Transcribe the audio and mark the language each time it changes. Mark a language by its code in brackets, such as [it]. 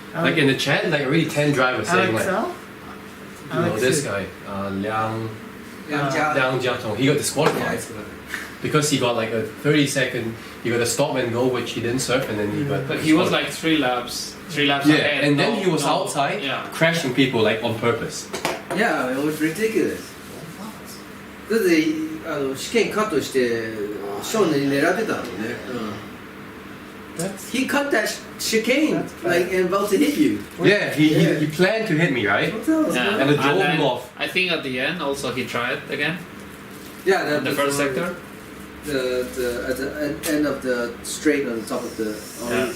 [en] Like in the chat, like already 10 drivers saying like, you know, this guy, Liang Jiatong, he got disqualified because he got like a 30-second. He got a stop and go, which he didn't surf, and then he got. But he was like 3 laps yeah, ahead. and then he was outside crashing people like on purpose. Yeah, it was ridiculous. [ja] だって試験カットしてショーンに狙ってたのね。 [en] He cut that chicane like and about to hit you. Yeah, he planned to hit me, right? Yeah. And it drove him off. I think at the end also he tried again. Yeah, the first sector. At the end of the straight on the top of the orange.